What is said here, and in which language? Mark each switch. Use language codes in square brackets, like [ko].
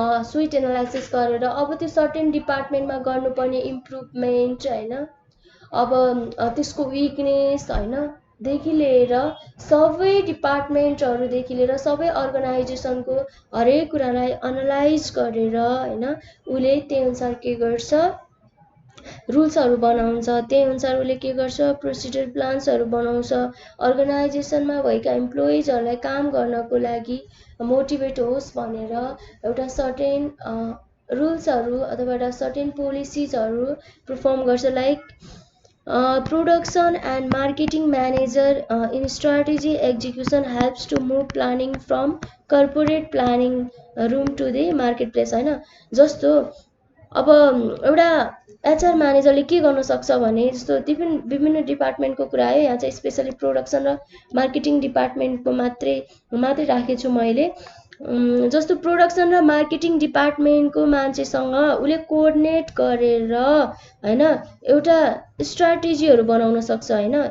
[ne] Sweet analysis गरेर अब त्यो सर्टेन डिपार्टमेन्टमा गर्नुपर्ने इम्प्रुभमेन्ट होइन, अब त्यसको विकनेस होइन देखि लिएर सबै डिपार्टमेन्टहरूदेखि लिएर सबै अर्गनाइजेसनको हरेक कुरालाई एनालाइज गरेर होइन, उसले त्यही अनुसार के गर्छ, रुल्सहरू बनाउँछ, त्यही अनुसार उसले के गर्छ, प्रोसिडर प्लान्सहरू बनाउँछ। अर्गनाइजेसनमा भएका इम्प्लोइजहरूलाई काम गर्नको लागि मोटिभेट होस् भनेर एउटा सर्टेन रुल्सहरू अथवा एउटा सर्टेन पोलिसिजहरू परफर्म गर्छ। [en] Like production and marketing manager in strategy execution helps to move planning from corporate planning room to the marketplace होइन। [ne] जस्तो अब एउटा HR म्यानेजरले के गर्न सक्छ भने, जस्तो विभिन्न डिपार्टमेन्टको कुरा आयो, यहाँ चाहिँ स्पेसली प्रोडक्सन र मार्केटिङ डिपार्टमेन्टको मात्रै राखेको छु मैले। जस्तो प्रोडक्सन र मार्केटिङ डिपार्टमेन्टको मान्छेसँग उसले कोअर्डिनेट गरेर होइन एउटा स्ट्राटेजीहरू बनाउन सक्छ होइन।